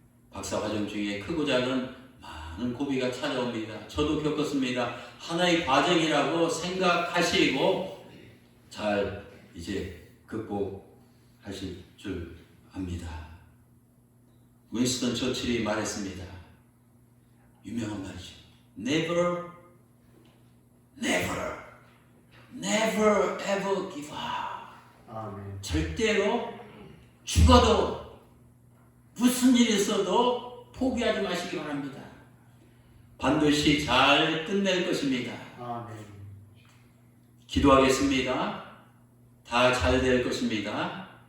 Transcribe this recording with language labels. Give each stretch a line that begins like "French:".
Korean: 박사 과정 중에 크고 작은 많은 고비가 찾아옵니다. 저도 겪었습니다. 하나의 과정이라고 생각하시고 잘 이제 극복하실 줄 압니다. 윈스턴 처칠이 말했습니다. 유명한 말이죠.
English: Never, never, never ever give up.
Korean: 아멘. 절대로 죽어도 무슨 일이 있어도 포기하지 마시기 바랍니다. 반드시 잘 끝낼 것입니다. 아멘. 기도하겠습니다. 다 잘 될 것입니다.